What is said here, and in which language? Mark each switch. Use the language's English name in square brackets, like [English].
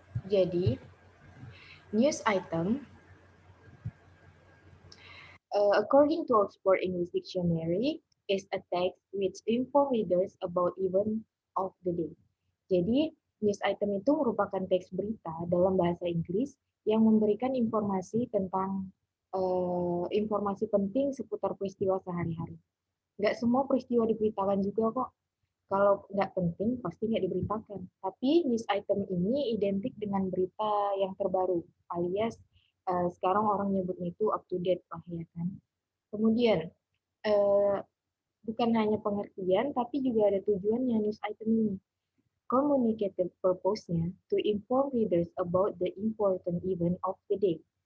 [English] Jadi, news item, according to Oxford English Dictionary, is a text which inform readers about event of the day. [Indonesian] Jadi, news item itu merupakan teks berita dalam bahasa Inggris yang memberikan informasi tentang informasi penting seputar peristiwa sehari-hari. Nggak semua peristiwa diberitakan juga kok. Kalau nggak penting, pasti nggak diberitakan. Tapi news item ini identik dengan berita yang terbaru, alias sekarang orang nyebutnya itu up to date lah ya kan. Kemudian, eh, bukan hanya pengertian, tapi juga ada tujuannya news item ini. [English] Communicative purpose-nya to inform readers about the important event of the day.